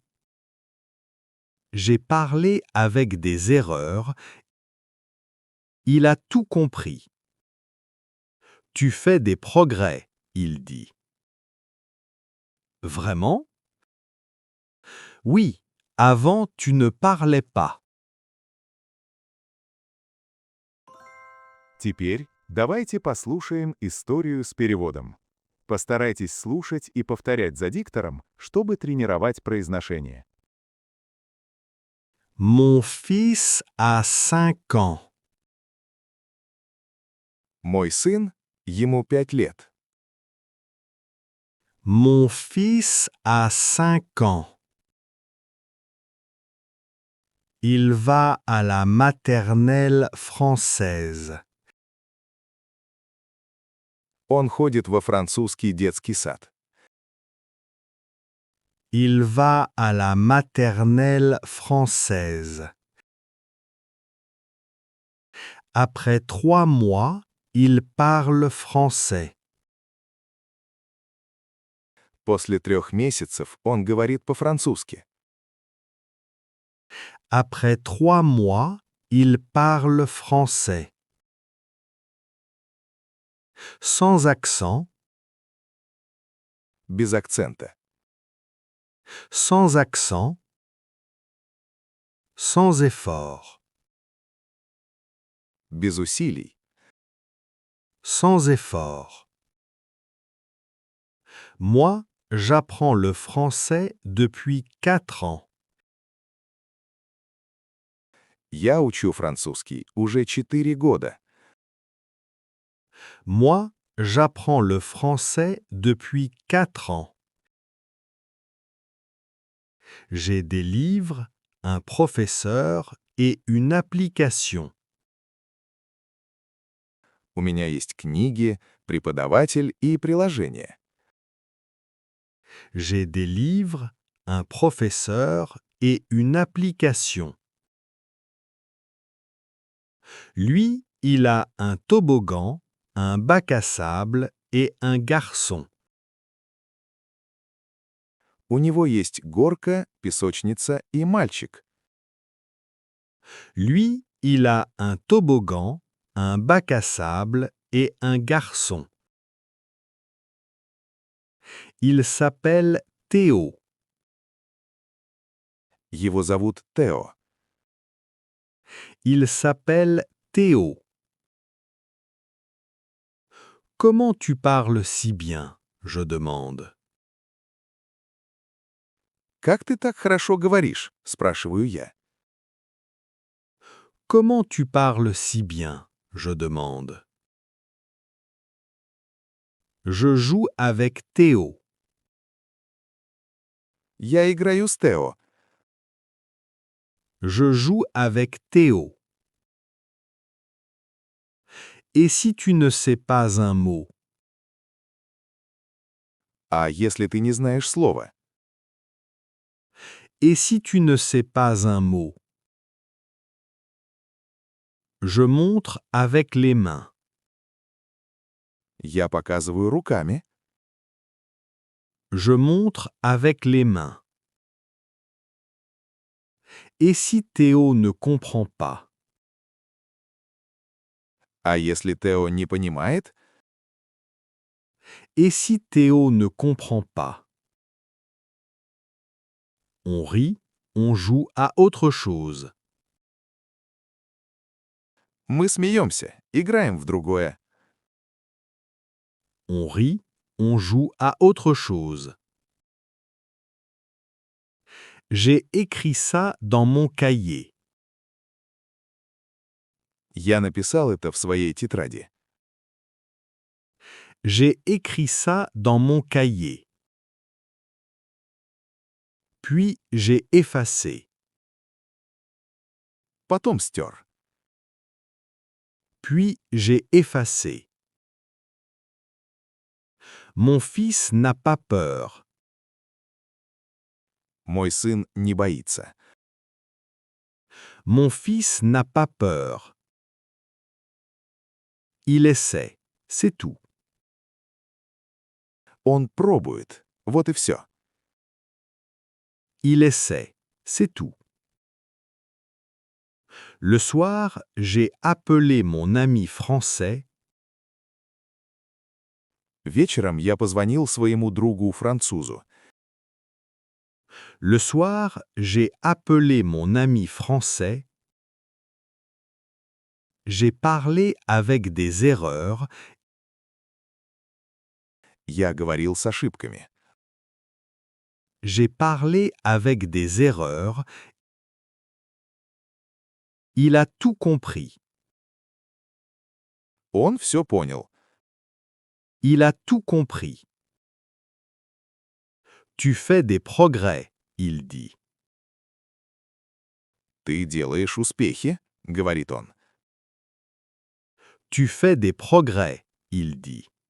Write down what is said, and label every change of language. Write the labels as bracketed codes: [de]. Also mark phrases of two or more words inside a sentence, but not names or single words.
[fr] J'ai parlé avec des erreurs. Il a tout compris. Tu fais des progrès, il dit. Vraiment ? Oui, avant tu ne parlais pas. [ru] Теперь давайте послушаем историю с переводом. Постарайтесь слушать и повторять за диктором, чтобы тренировать произношение. [fr] Mon fils a 5 ans. [ru] Мой сын, ему 5 лет. [fr] Mon fils a 5 ans. Il va à la maternelle française. [ru] Он ходит во французский детский сад. [fr] Il va à la maternelle française. Après 3 mois, il parle français. [ru] После 3 месяцев он говорит по-французски. [fr] Après 3 mois, il parle français. Sans accent, [ru] Без акцента. [fr] sans accent, sans effort. [ru] Без усилий. [fr] Sans effort. Moi, j'apprends le français depuis 4 ans. [ru] Я учу французский уже 4 года. [fr] Moi, j'apprends le français depuis 4 ans. J'ai des livres, un professeur et une application. [ru] У меня есть книги, преподаватель и приложение. [fr] J'ai des livres, un professeur et une application. Lui, il a un toboggan, un bac à sable et un garçon. [ru] У него есть горка, песочница и мальчик. [fr] Lui, il a un toboggan, un bac à sable et un garçon. Il s'appelle Théo. [ru] Его зовут Тео. [fr] Il s'appelle Théo. Comment tu parles si bien ? Je demande. [ru] «Как ты так хорошо говоришь?» — спрашиваю я. [fr] Comment tu parles si bien? Je demande. Je joue avec Théo. [ru] Я играю с Тео. [fr] Je joue avec Théo. Et si tu ne sais pas un mot? [ru] А если ты не знаешь слова? [fr] Et si tu ne sais pas un mot? Je montre avec les mains. [ru] Я показываю руками. [fr] Je montre avec les mains. Et si Théo ne comprend pas? [ru] А если Тео не понимает? [fr] Et si Théo ne comprend pas? On rit, on joue à autre chose. [ru] Мы смеемся, играем в другое. [fr] On rit, on joue à autre chose. J'ai écrit ça dans mon cahier. [ru] Я написал это в своей тетради. [fr] J'ai écrit ça dans mon cahier. Puis j'ai effacé. [ru] Потом стер. [fr] Puis j'ai effacé. Mon fils n'a pas peur. [ru] Мой сын не боится. [fr] Mon fils n'a pas peur. Il essaie, c'est tout. [ru] Он пробует. Вот и все. [fr] Il essaie, c'est tout. Le soir, j'ai appelé mon ami français. [ru] Вечером я позвонил своему другу-французу. [fr] Le soir, j'ai appelé mon ami français. J'ai parlé avec des erreurs. [ru] Я говорил с ошибками. [fr] J'ai parlé avec des erreurs. Il a tout compris. [ru] Он все понял. [fr] Il a tout compris. Tu fais des progrès, il dit. [ru] «Ты делаешь успехи», — говорит он. [fr] Tu fais des progrès, il dit.